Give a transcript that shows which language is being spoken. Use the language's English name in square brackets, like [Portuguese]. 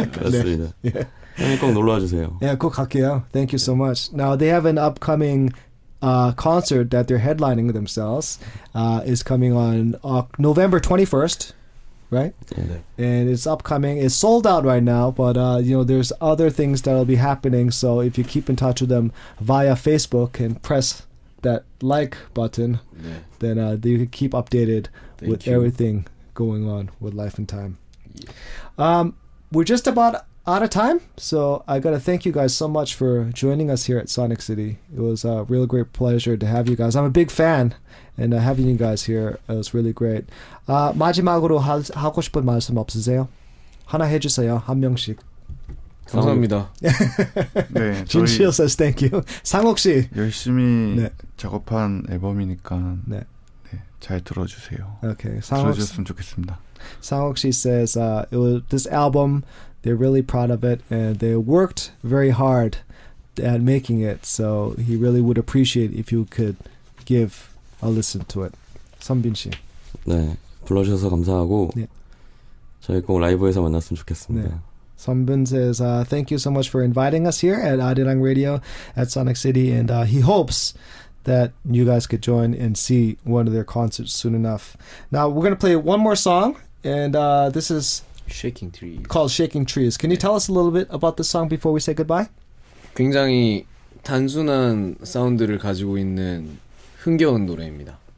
[Korean] 그렇습니다. 형님 꼭 놀러와 주세요. 꼭 갈게요. [English] Thank you so much. Now they have an upcoming concert that they're headlining themselves. Is coming on November 21st. Right? And it's upcoming. It's sold out right now, but there's other things that'll be happening. So if you keep in touch with them via Facebook and press that like button, then you can keep updated with everything going on with Life and Time. We're just about out of time, so I gotta thank you guys so much for joining us here at Sonic City. It was a real great pleasure to have you guys. I'm a big fan, and having you guys here was really great. [Korean] 마지막으로 하고 싶은 말씀 없으세요? 하나 해주세요. 한 명씩. 감사합니다. 네, [English] 진시오 says thank you. [Korean] 상욱 씨 열심히 작업한 앨범이니까 잘 들어주세요. [English] Okay, [Korean] 들어주셨으면 좋겠습니다. [English] Sang-ok says it was this album. They're really proud of it, and they worked very hard at making it. So he really would appreciate if you could give I'll listen to it. 선빈 씨. [Korean] 네, 불러주셔서 감사하고 네. 저희 꼭 라이브에서 만났으면 좋겠습니다. 네. [English] Sunbin says, thank you so much for inviting us here at Arirang Radio at Sonic City, and he hopes that you guys could join and see one of their concerts soon enough. Now, we're going to play one more song, and this is Shaking Trees. Called Shaking Trees. Can you tell us a little bit about this song before we say goodbye? [Korean] 굉장히 단순한 사운드를 가지고 있는 흥겨운 노래입니다.